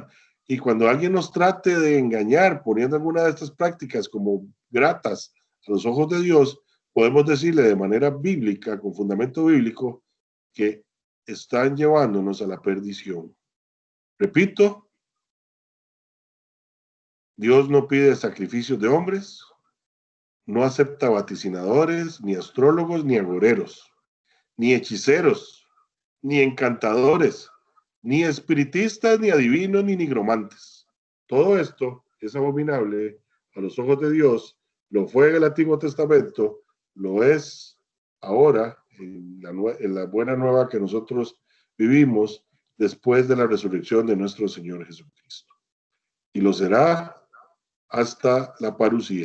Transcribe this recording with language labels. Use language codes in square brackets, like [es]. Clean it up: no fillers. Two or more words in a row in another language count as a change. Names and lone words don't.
[es] Y cuando alguien nos trate de engañar poniendo alguna de estas prácticas como gratas a los ojos de Dios, podemos decirle de manera bíblica, con fundamento bíblico, que están llevándonos a la perdición. Repito, Dios no pide sacrificios de hombres, no acepta vaticinadores, ni astrólogos, ni agoreros, ni hechiceros, ni encantadores, ni espiritistas, ni adivinos, ni nigromantes. Todo esto es abominable a los ojos de Dios, lo fue en el Antiguo Testamento, lo es ahora en la buena nueva que nosotros vivimos después de la resurrección de nuestro Señor Jesucristo. Y lo será hasta la parucía.